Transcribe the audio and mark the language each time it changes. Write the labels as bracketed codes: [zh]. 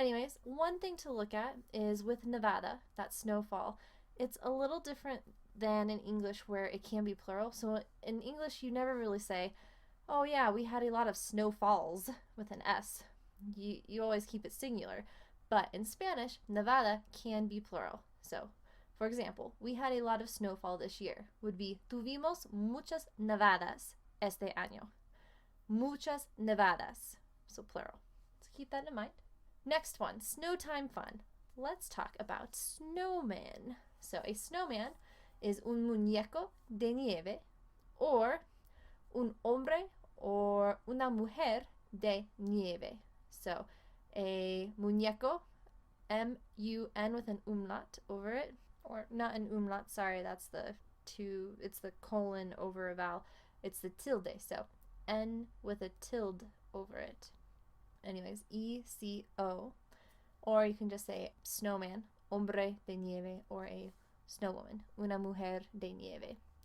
[en] Anyways, one thing to look at is with Nevada, that snowfall, it's a little different than in English where it can be plural. So in English, you never really say, oh yeah, we had a lot of snowfalls with an S. You always keep it singular. But in Spanish, Nevada can be plural. So, for example, we had a lot of snowfall this year. Would be, [es] tuvimos muchas nevadas este año. Muchas nevadas. [en] So plural. So keep that in mind. Next one, snow time fun. Let's talk about snowman. So a snowman is [es] un muñeco de nieve [en] or [es] un hombre [en] or [es] una mujer de nieve. [en] So a muñeco, M-U-N with an umlaut over it, or not an umlaut, sorry, that's the two, it's the colon over a vowel, it's the tilde, so N with a tilde over it. Anyways, E-C-O, or you can just say snowman, [es] hombre de nieve, [en] or a snowwoman, [es] una mujer de nieve.